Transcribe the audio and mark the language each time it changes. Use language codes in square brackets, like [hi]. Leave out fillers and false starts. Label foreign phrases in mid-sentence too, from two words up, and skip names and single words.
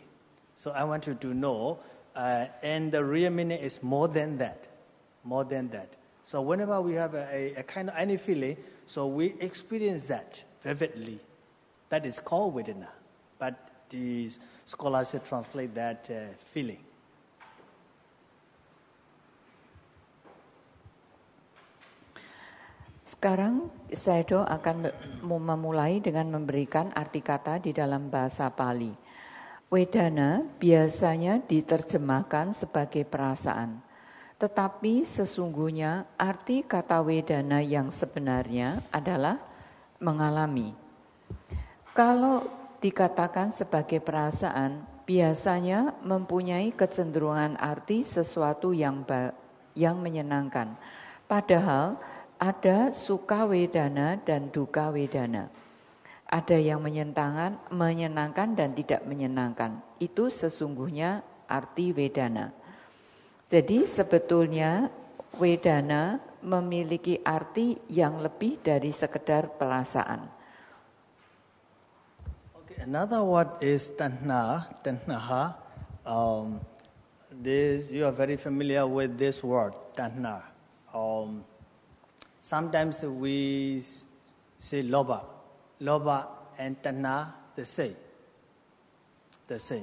[en] So I want you to know, and the real meaning is more than that. More than that. So whenever we have a kind of any feeling, so we experience that vividly. That is called Vedana. But the scholars translate that feeling. [id] Sekarang Sayadaw akan memulai dengan memberikan arti kata di dalam bahasa Pali. Vedana biasanya diterjemahkan sebagai perasaan. Tetapi sesungguhnya arti kata Vedana yang sebenarnya adalah mengalami. Kalau dikatakan sebagai perasaan, biasanya mempunyai kecenderungan arti sesuatu yang menyenangkan. Padahal ada [pi] sukha vedana [id] dan [pi] dukkha vedana. [id] Ada yang menyenangkan dan tidak menyenangkan. Itu sesungguhnya arti vedana. Jadi sebetulnya vedana memiliki arti yang lebih dari sekedar perasaan. [en] Okay, another word is tanha. Tanha. You are very familiar with this word, tanha. Sometimes we say loba. Loba and tanha, the same. The same.